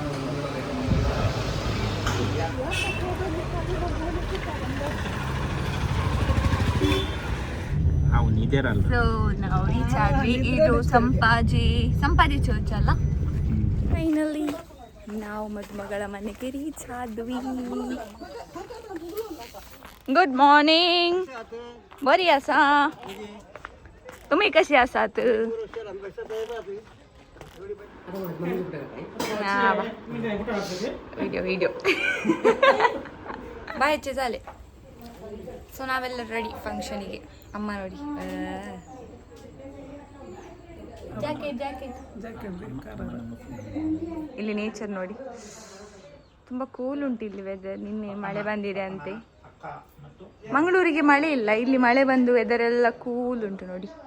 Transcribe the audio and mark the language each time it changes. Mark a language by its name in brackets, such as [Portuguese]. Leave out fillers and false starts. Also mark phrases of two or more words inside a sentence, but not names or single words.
[Kannada] ಸೊ ನಾವು ರೀಚ್ ಆದ್ವಿ. ಇದು ಸಂಪಾಜಿ ಚರ್ಚ್ ಅಲ್ಲ. ಫೈನಲಿ ನಾವು ಮದುಮಗಳ ಮನೆಗೆ ರೀಚ್ ಆದ್ವಿ. [English] good morning. [Konkani] बरी आसा? तुम्ही कशी आसात? व्हिडिओ बाहेरचे झाले. [Kannada] ಸೊ ನಾವೆಲ್ಲ ರೆಡಿ ಫಂಕ್ಷನಿಗೆ. ಅಮ್ಮ ನೋಡಿ ಜಾಕೆಟ್ ಇಲ್ಲಿ ನೇಚರ್ ನೋಡಿ ತುಂಬ ಕೂಲ್ ಉಂಟು ಇಲ್ಲಿ ವೆದರ್. ನಿನ್ನೆ ಮಳೆ ಬಂದಿದೆ ಅಂತೆ. ಮಂಗಳೂರಿಗೆ ಮಳೆ ಇಲ್ಲ, ಇಲ್ಲಿ ಮಳೆ ಬಂದು ವೆದರ್ ಎಲ್ಲ ಕೂಲ್ ಉಂಟು ನೋಡಿ.